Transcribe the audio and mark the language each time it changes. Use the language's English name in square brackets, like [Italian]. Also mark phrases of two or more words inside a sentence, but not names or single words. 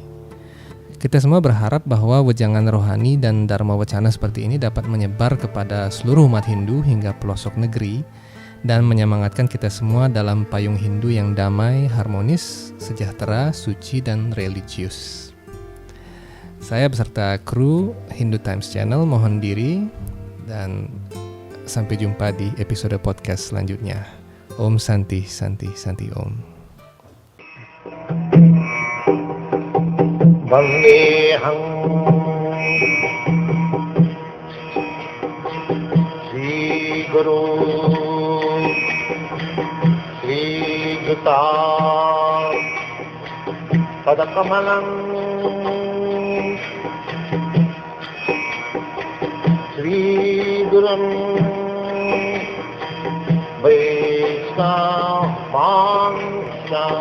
[Indonesian] Kita semua berharap bahwa wejangan rohani dan dharma wacana seperti ini dapat menyebar kepada seluruh umat Hindu hingga pelosok negeri, dan menyemangatkan kita semua dalam payung Hindu yang damai, harmonis, sejahtera, suci, dan religius. Saya beserta kru Hindu Times Channel mohon diri dan sampai jumpa di episode podcast selanjutnya. [Sanskrit] Om Santi, Santi, Santi Om. वन्देऽहं श्रीगुरो श्रीयुता पदकमलं श्रीगुरुं वैष्णवांश्च